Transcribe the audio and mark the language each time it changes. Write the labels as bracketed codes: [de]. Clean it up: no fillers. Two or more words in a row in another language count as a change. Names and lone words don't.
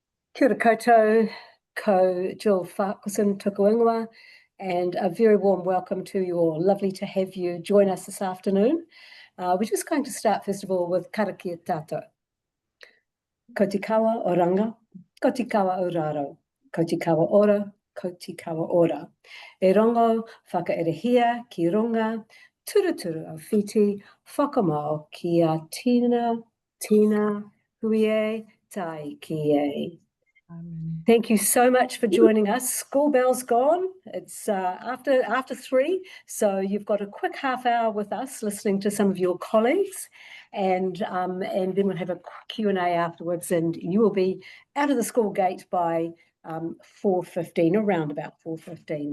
[mi] Kia ora koutou, ko Jill Farquharson tuku [en] and a very warm welcome to you all. Lovely to have you join us this afternoon. We're just going to start first of all with [mi] karakia tātou. Ko te kawa o ranga, ko te kawa o raro, ko te kawa ora, ko te kawa ora. E rongo whakaerehia ki runga, turuturu au whiti, whakamau ki a tina, huie, tai ki e. [en] Thank you so much for joining us. School bell's gone. It's after 3, so you've got a quick half hour with us listening to some of your colleagues, and then we'll have a Q&A afterwards, and you will be out of the school gate by 4:15, around about 4:15.